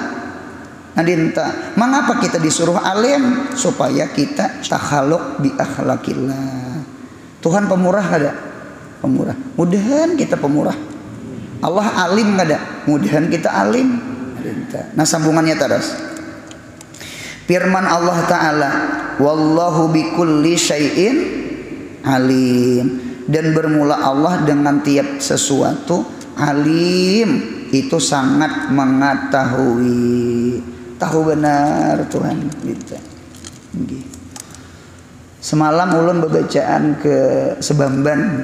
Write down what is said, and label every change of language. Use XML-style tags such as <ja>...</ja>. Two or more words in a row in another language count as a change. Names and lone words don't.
<bjn>Nadinta, mengapa kita disuruh alim? Supaya kita</bjn> <ar>تخلق بأخلاق الله.</ar> <bjn>Tuhan pemurah kada? Pemurah. Mudahan kita pemurah. Allah alim kada? Mudahan kita alim. Nadinta. Nah sambungannya terus. Firman Allah Ta'ala,</bjn> <ar>والله بكل شيء عليم.</ar> <bjn>Dan bermula Allah dengan tiap sesuatu alim, itu sangat mengetahui. Tahu benar Tuhan kita. Semalam ulun bacaan ke Sebamban.</bjn>